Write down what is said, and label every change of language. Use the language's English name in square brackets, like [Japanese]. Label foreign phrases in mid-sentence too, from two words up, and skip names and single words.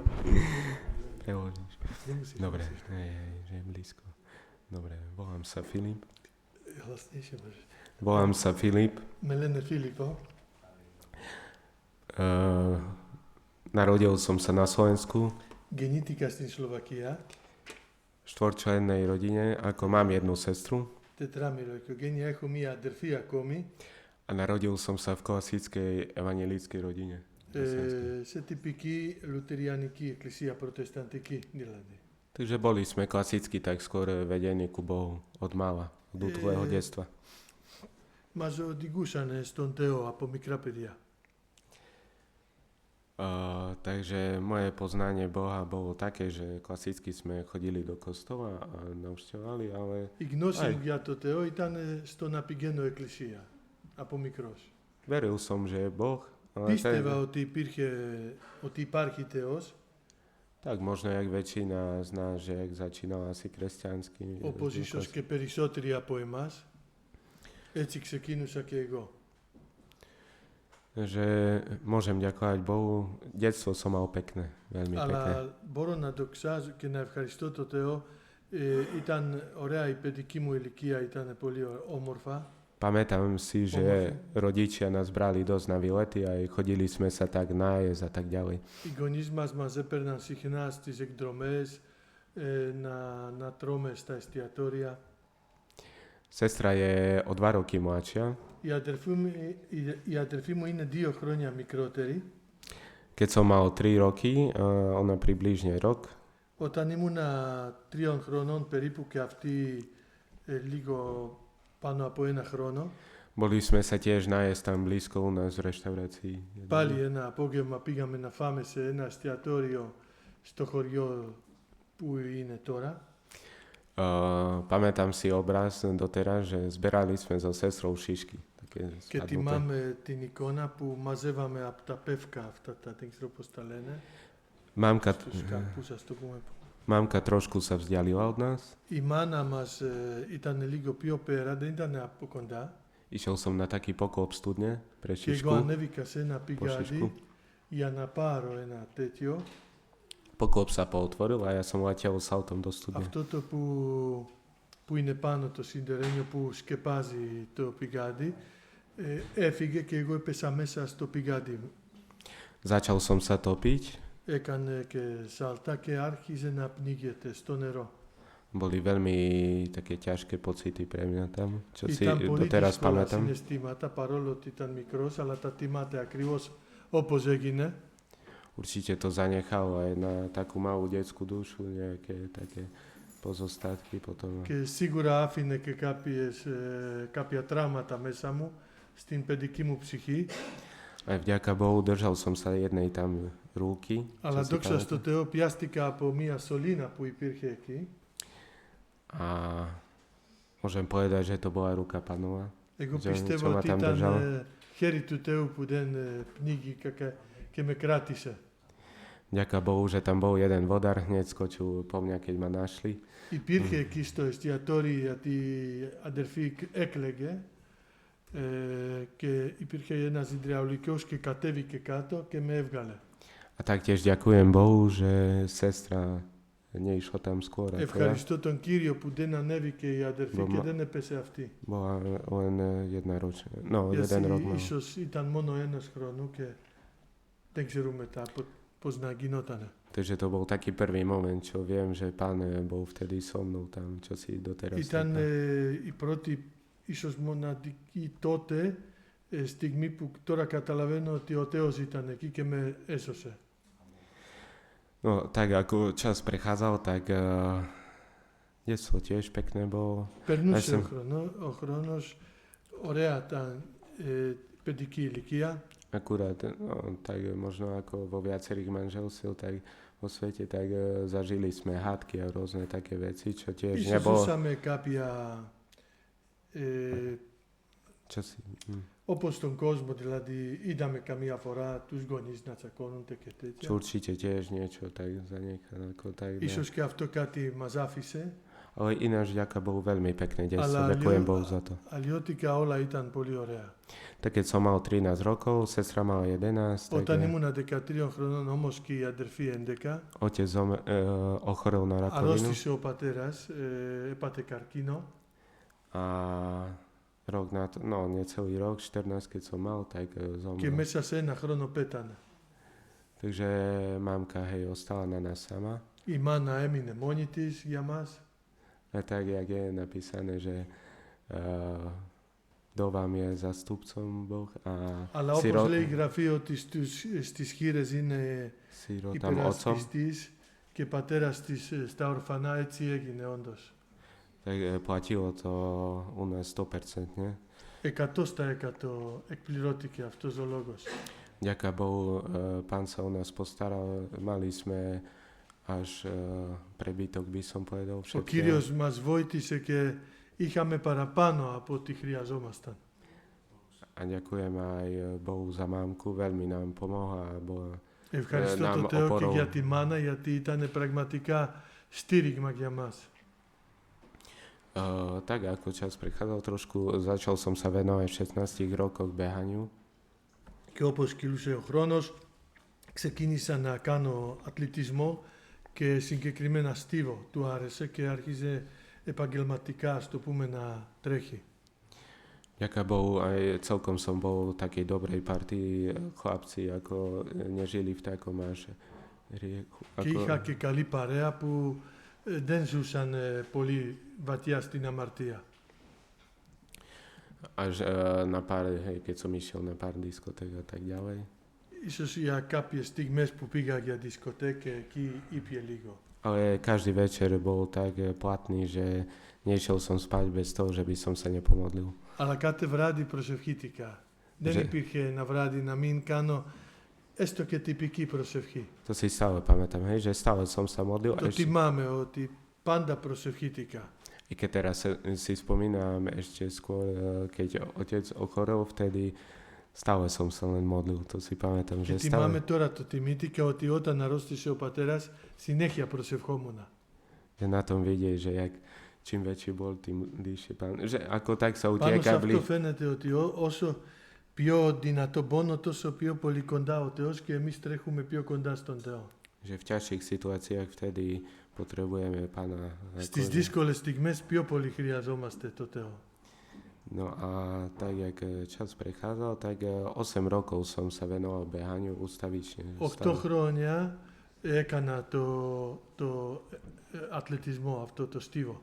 [Slovak] Preložíš. Nemusíš. Dobre, hej, že je blízko. Dobre, volám sa Filip. Hlasnejšie môžeš. Volám sa Filip. [Greek] Με λένε Φίλιππο. [Slovak] Narodil som sa na Slovensku. [Greek] Γεννήθηκα στην Σλοβακία. [Slovak] V štvorčlennej rodine, ako mám jednu sestru. [Greek] Τετράμερο οικογένεια. Έχω μία αδερφή ακόμη. [Slovak] A narodil som sa v klasickej evanjelíckej rodine. [Greek] Σε τυπική λουτεριανική εκκλησία προτεσταντική δηλαδή. [Slovak] Takže boli sme klasicky tak skôr vedení ku Bohu od mala, od útleho detstva. [Greek] Μας οδηγούσαν στον Θεό από μικρά παιδιά. [Slovak] Takže moje poznanie Boha bolo také, že klasicky sme chodili do kostola a navštevovali, ale [Greek] Η γνώση μου για το Θεό ήταν στο να πηγαίνω εκκλησία από μικρός. [Slovak] veril som, že je Boh. Ale [Greek] Πίστευα ότι υπάρχει Θεός. [Slovak] Tak možno jak väčšina z nás, že jak začínala asi kresťansky. [Greek] Όπως ίσως και περισσότεροι από εμάς. Έτσι ξεκίνησα και εγώ. [Slovak] Že môžem ďakovať Bohu. Detstvo som mal pekné, veľmi pekné. [Greek] Αλλά μπορώ να δοξάζω και να ευχαριστώ το Θεό. Ήταν ωραία η παιδική μου ηλικία, ήταν πολύ όμορφα. [Slovak] Pamätám si, že rodičia nás brali dosť na výlety a chodili sme sa tak nájsť a tak ďalej. [Greek] Οι γονείς μας έπαιρναν συχνά στις εκδρομές να τρώμε στα εστιατόρια. [Slovak] Sestra je o 2 roky mladšia. [Greek] Η αδερφή μου είναι 2 χρόνια μικρότερη. [Slovak] Keď som mal 3 roky, ona približne rok. [Greek] Όταν ήμουνα 3 χρονών περίπου και αυτή λίγο πάνω από 1 χρόνο. [Slovak] Boli sme sa tiež nájsť tam blízko u nás v reštaurácii. [Greek] Πάλι ένα απόγευμα πήγαμε να φάμε σε ένα εστιατόριο στο χωριό που είναι τώρα. [Slovak] Pamätám si obraz doteraz, že zberali sme so sestrou šišky. [Greek] Και θυμάμαι την εικόνα που μαζεύαμε από τα πεύκα αυτά, δεν ξέρω πώς τα λένε. Στους καρπούς, ας το πούμε. [Slovak] Mamka trošku sa vzdialila od nás. [Greek] Η μάνα μας ήταν λίγο πιο πέρα, δεν ήταν από κοντά. [Slovak] Išiel som na taký pokop studne pre [Greek] Και εγώ [Slovak] šišku. [Greek] ανέβηκα σε ένα πηγάδι για να πάρω ένα τέτοιο. [Slovak] Pokop sa pootvoril a ja som letel saltom do studne. [Greek] Αυτό το που είναι πάνω το σιδερένιο που σκεπάζει το πηγάδι, έφυγε και εγώ έπεσα μέσα στο πηγάδι. [Slovak] Začal som sa topiť. [Greek] Έκανε και σάλτα και άρχιζε να πνίγεται στο νερό. [Slovak] Boli veľmi také ťažké pocity pre mňa tam, čo si [Greek] Ήταν πολύ [Slovak] doteraz [Greek] δύσκολα [Slovak] pamätám. [Greek] συναισθήματα, παρόλο ότι ήταν μικρός, αλλά τα θυμάται ακριβώς όπως έγινε. [Slovak] Určite to zanechalo aj na takú malú detskú dušu, nejaké také pozostatky potom. [Greek] Και σίγουρα άφηνε και κάποια τραύματα μέσα μου, στην παιδική μου ψυχή. [Slovak] Aj vďaka Bohu držal som sa jednej tam ruky. [Greek] Αλλά δόξα στο Θεό πιάστηκα από μια σωλήνα που υπήρχε εκεί. [Slovak] A môžem povedať, že to bola ruka Panova. [Greek] Εγώ πιστεύω ότι ήταν χέρι του Θεού που δεν πνίγηκα και με κράτησε. [Slovak] Ďaká Bohu, že tam bol jeden vodár, hneď skočil po mňa, keď ma našli. [Greek] Υπήρχε εκεί στο εστιατόριο γιατί η αδερφή έκλαιγε και υπήρχε ένας υδραυλικός και κατέβηκε κάτω και με έβγαλε. [Slovak] A taktiež ďakujem Bohu, že sestra neišla tam skôr. [Greek] Ευχαριστώ τον Κύριο που δεν ανέβηκε η αδερφή και δεν έπεσε αυτή. [Slovak] Bola len jedna ročná. No, jeden rok mal. [Greek] Ίσως ήταν μόνο ένας χρόνο και δεν ξέρουμε μετά πώς να γινότανε. [Slovak] Takže to bol taký prvý moment, čo viem, že Pán bol vtedy so mnou tam, čo si doteraz. [Greek] Ήταν η πρώτη, ίσως μοναδική τότε στιγμή που τώρα καταλαβαίνω ότι ο Θεός ήταν εκεί και με έσωσε. [Slovak] No, tak ako čas prechádzal, tak detstvo tiež pekné bolo. [Greek] Περνούσε ο χρόνος, ωραία τα παιδική ηλικία. [Slovak] Akurát, no, tak možno ako vo viacerých manželstiev, tak vo svete, tak zažili sme hádky a rôzne také veci, čo tiež nebolo. [Greek] Ζούσαμε κάποια Όπως στον κόσμο, δηλαδή είδαμε καμία φορά τους γονείς να τσακώνονται και τέτοια. [Slovak] Určite tiež niečo tak zanechal, ako tak. [Greek] Ίσως και αυτό κάτι μας άφησε. [Slovak] Ale ináč ďaká Bohu veľmi pekné detstvo, [Greek] Αλλά [Slovak] ďakujem Bohu za to. [Greek] αλλιώτικα όλα ήταν πολύ ωραία. [Slovak] Tak keď som mal 13 rokov, sestra mala 11, tak [Greek] Όταν ήμουν 13 χρονών όμως και η αδερφή 11, [Slovak] otec ochorel na rakovinu [Greek] αρρώστησε ο πατέρας, έπαθε καρκίνο [Slovak] a rok na to, no necelý rok, 14 keď som mal, tak [Greek] και [Slovak] zomrel. [Greek] μέσα σε ένα χρόνο πέθανε. [Slovak] Takže mamka, hej, ostala na nás sama. [Greek] Η μάνα έμεινε μόνη της για μας. [Slovak] A tak, jak je napísané, že dovám je zastupcom Boh a [Greek] Αλλά όπως λέει η γραφή ότι στις χήρες είναι [Slovak] sirotam otcom. [Greek] υπερασπιστής και πατέρας της στα ορφανά, έτσι έγινε όντως. [Slovak] Tak platilo to u nás 100%. [Greek] 100% εκπληρώθηκε αυτός ο λόγος. [Slovak] Ďaká Bohu, Pán sa o nás postaral, mali sme až prebytok, by som povedal, [Greek] Ο [Slovak] všetkého. [Greek] Κύριος μας βοήθησε και είχαμε παραπάνω από ό,τι χρειαζόμασταν. [Slovak] A ďakujem aj Bohu za mámku, veľmi nám pomohla a bola [Greek] Ευχαριστώ να τον Θεό και απορώ. για τη μάνα, γιατί ήταν πραγματικά στήριγμα για μας. [Slovak] tak ako čas prechádzal trošku, začal som sa venovať v 16 rokoch behaniu. [Greek] Και όπως κυλούσε ο χρόνος, ξεκίνησα να κάνω αθλητισμό και συγκεκριμένα στίβο. Του άρεσε και άρχισε επαγγελματικά, ας το πούμε, να τρέχει. [Slovak] Ďaká Bohu, aj celkom som bol v takej dobrej partii, chlapci ako nežili v takom až riechu. [Greek] Και είχα και καλή παρέα που δεν ζούσαν πολύ βαθιά στην αμαρτία. [Slovak] Až na pár, hej, keď som išiel na pár diskoték a tak ďalej. [Greek] Ίσως για κάποιες στιγμές που πήγα για δισκοτέκ και εκεί ήπιε λίγο. [Slovak] Ale každý večer bol tak platný, že nešiel som spať bez toho, že by som sa nepomodlil. [Greek] Αλλά κάθε βράδυ προσευχήθηκα. Δεν υπήρχε ένα βράδυ να μην κάνω έστω και τυπική προσευχή. [Slovak] To si stále pamätám, hej, že stále som sa modlil. [Greek] Το θυμάμαι ότι πάντα προσευχήθηκα. [Slovak] I keď teraz si spomínam ešte skôr, keď otec ochorel, vtedy stále som sa len modlil, to si pamätám, [Greek] Και [Slovak] že [Greek] θυμάμαι [Slovak] stále, [Greek] τώρα το θυμήθηκα ότι όταν αρρώστησε ο πατέρας συνέχεια προσευχόμουν. [Slovak] že na tom vidieť, že jak, čím väčší bol, tým dýšie Pán. Že ako tak sa [Greek] Πάνω σε [Slovak] utieka [Greek] αυτό φαίνεται ότι όσο πιο δυνατό πόνο, τόσο πιο πολύ κοντά ο Θεός και εμείς τρέχουμε πιο κοντά στον Θεό. [Slovak] že v ťažších situáciách vtedy potrebujeme Pána. [Greek] Στις δύσκολες στιγμές πιο πολύ χρειαζόμαστε το Θεό. [Slovak] No a tak, jak čas prechádzal, tak 8 rokov som sa venoval behaniu ustavične. [Greek] 8 χρόνια έκανα το αθλητισμό, αυτό το στίβο.